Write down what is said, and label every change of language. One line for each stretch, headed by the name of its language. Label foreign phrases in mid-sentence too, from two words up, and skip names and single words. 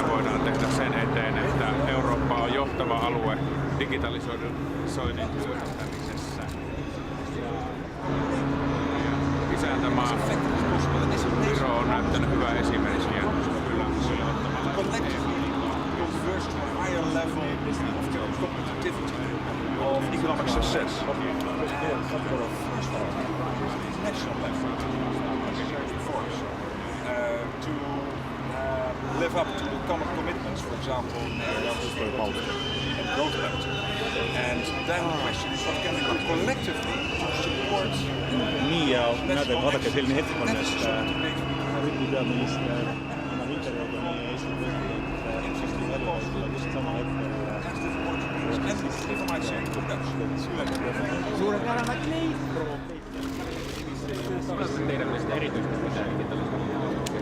Finnish: voidaan tehdä sen eteen, että Eurooppa on johtava alue digitalisoinnin hyödyntämisessä. Isäntämaa Viro on näyttänyt hyvää esimerkkiä kyllä ottamalla
English: higher level of competitivity, of economic success. National level to live up to the common commitments, for example, in and growth pact. And then the question is, what can we do collectively to support
Estonian: nii ja näed, et vaadake selline hetk on, et Briti peaminister annab intervjuuga meie Eesti presidendi just sama hetkel Suurepärane kleit!
Finnish: Tuleeko teidän mielestä erityisesti mitään digitalisointia?